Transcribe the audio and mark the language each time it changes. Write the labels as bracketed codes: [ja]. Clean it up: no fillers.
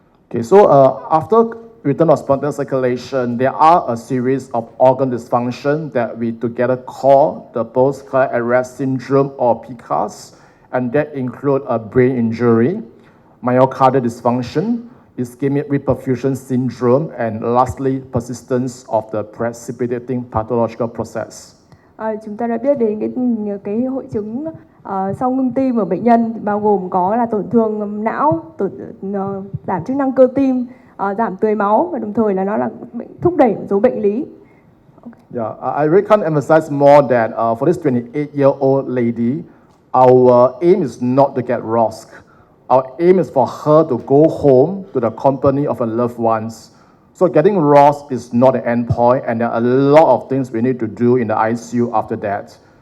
[en] Okay, so after return of spontaneous circulation, there are a series of organ dysfunction that we together call the post-cardiac arrest syndrome or PCAS, and that include a brain injury, myocardial dysfunction, ischemic reperfusion syndrome, and lastly, persistence of the precipitating pathological process. [vi] Chúng ta đã biết đến cái hội chứng sau ngưng tim ở bệnh nhân, bao gồm có là tổn thương não, giảm chức năng cơ tim, giảm tưới máu, và đồng thời là nó là thúc đẩy một số bệnh lý. [en] Yeah, I really can't emphasize more that for this 28-year-old lady, our aim is not to get ROSC. Our aim is for her to go home to the company of her loved ones. So getting ROSC is not the end point, and there are a lot of things we need to do in the ICU after that.